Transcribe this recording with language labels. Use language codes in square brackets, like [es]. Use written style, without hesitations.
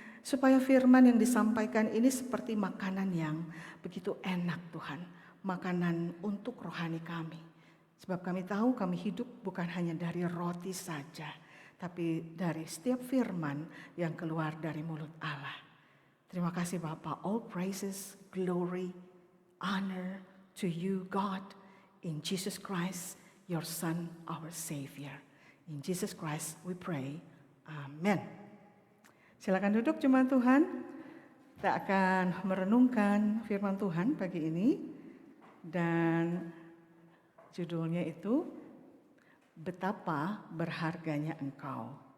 [id] Supaya firman yang disampaikan ini seperti makanan yang begitu enak Tuhan. Makanan untuk rohani kami. Sebab kami tahu kami hidup bukan hanya dari roti saja. Tapi dari setiap firman yang keluar dari mulut Allah. Terima kasih Bapa. [en] All praises, glory, honor to you God. In Jesus Christ, your Son, our Savior. In Jesus Christ we pray. Amen. [id] Silakan duduk jemaat Tuhan. Kita akan merenungkan firman Tuhan pagi ini. Dan judulnya itu, Betapa Berharganya Engkau.